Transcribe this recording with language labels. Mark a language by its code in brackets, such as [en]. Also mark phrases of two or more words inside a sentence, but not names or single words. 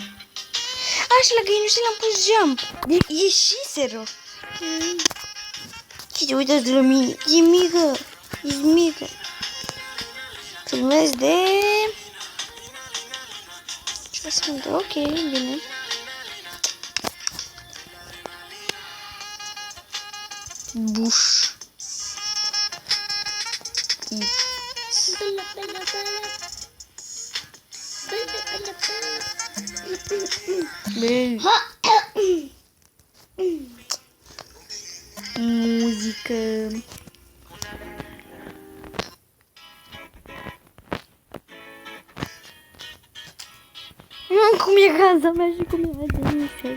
[ro] A, și la găinușe le-am pus jump. Ieșiseră. Și uite-ți la mine. E mică. E mică. Filmez de... 6 minute. Ok, bine. Buș. Bella, bella, bella. Bella, bella, bella. Muzică. Cum e gaza mea și cum e Denise.